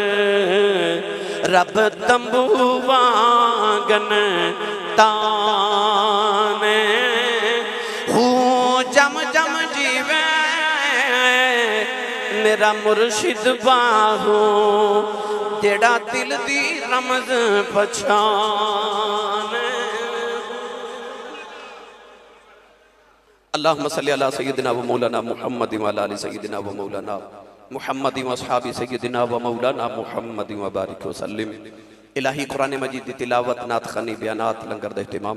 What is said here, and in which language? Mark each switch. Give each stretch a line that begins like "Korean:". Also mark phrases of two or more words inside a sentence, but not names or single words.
Punjabi: رب تنبو وانگن تانے ہو جم جم جیوے میرا مرشد باہو، جیہڑا دل دی رمز پچھانے.
Arabic: اللهم صل على سيدنا ومولانا محمد وعلى آل سيدنا ومولانا محمد وأصحاب سيدنا ومولانا محمد وبارك وسلم.
Punjabi: الٰہی قرآن مجید دی تلاوت، نعت خوانی، بیانات، لنگر دا اہتمام.